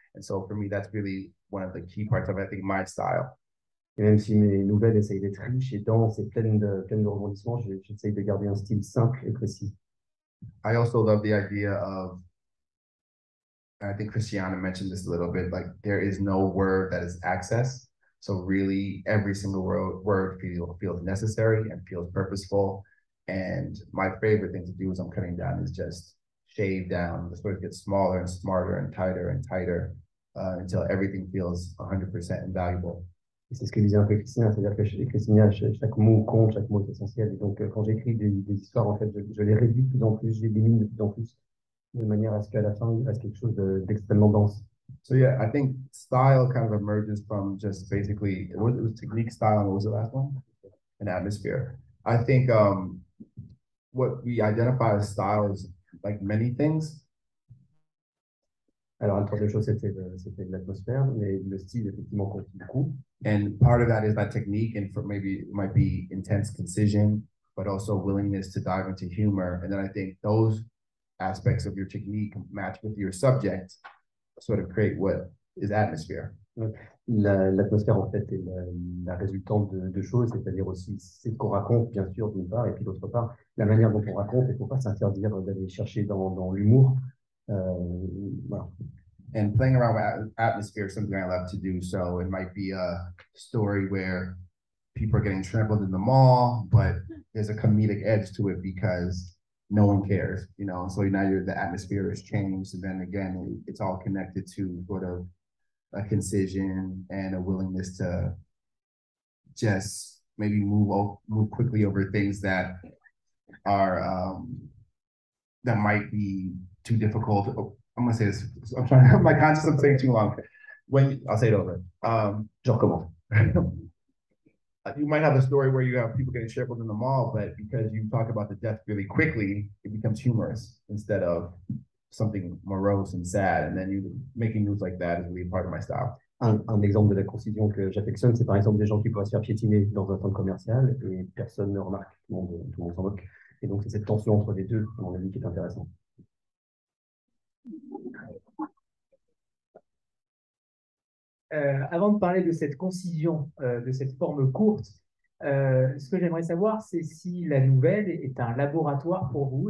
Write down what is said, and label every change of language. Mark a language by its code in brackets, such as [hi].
[en] And so for me, that's really one of the key parts of, I think, my style. [fr] Et même si mes nouvelles essayent d'être riches et denses et pleines de rebondissements, j'essaye de garder un style simple et précis. [en] I also love the idea of, and I think Kristiana mentioned this a little bit, like there is no word that is access. So really every single word feels necessary and feels purposeful. And my favorite thing to do as I'm cutting down is just shave down. The stories get smaller and smarter and tighter until everything feels 100% invaluable. [fr] Et c'est ce que disait un peu Christina, c'est-à-dire que Christina, chaque mot compte, chaque mot est essentiel. Et donc, quand j'écris des histoires, en fait, je les réduis de plus en plus, je les élimine de plus en plus, de manière à ce qu'à la fin, il reste quelque chose d'extrêmement dense. [en] So yeah, I think style kind of emerges from just basically, it was technique, style, and what was the last one? And atmosphere. I think what we identify as style is like many things. [fr] Alors, une troisième chose, c'était l'atmosphère, mais le style, effectivement, compte beaucoup. [en] And part of that is that technique, and for maybe it might be intense concision, but also willingness to dive into humor. And then I think those aspects of your technique match with your subject, sort of create what is atmosphere. [fr] L'atmosphère, en fait, est la résultante de choses, c'est-à-dire aussi c'est ce qu'on raconte, bien sûr, d'une part, et puis d'autre part, la manière dont on raconte, il ne faut pas s'interdire d'aller chercher dans l'humour. Voilà. [en] And playing around with atmosphere is something I love to do. So it might be a story where people are getting trampled in the mall, but there's a comedic edge to it because no one cares, you know. So now the atmosphere has changed, and then again, it's all connected to sort of a concision and a willingness to just maybe move quickly over things that are that might be too difficult. I'm gonna say this. I'm like conscious of saying too long. I'll say it over. [fr] Je recommence. [en] You might have a story where you have people getting trampled in the mall, but because you talk about the death really quickly, it becomes humorous instead of something morose and sad. And then making news like that is really part of my style. [fr] Un exemple de la concision que j'affectionne, c'est par exemple des gens qui pourraient se faire piétiner dans un centre commercial et personne ne remarque, tout le monde s'en moque. Et donc c'est cette tension entre les deux, à mon avis, qui est intéressante. Avant de parler de cette concision, de cette forme courte, ce que j'aimerais savoir, c'est si la nouvelle est un laboratoire pour vous.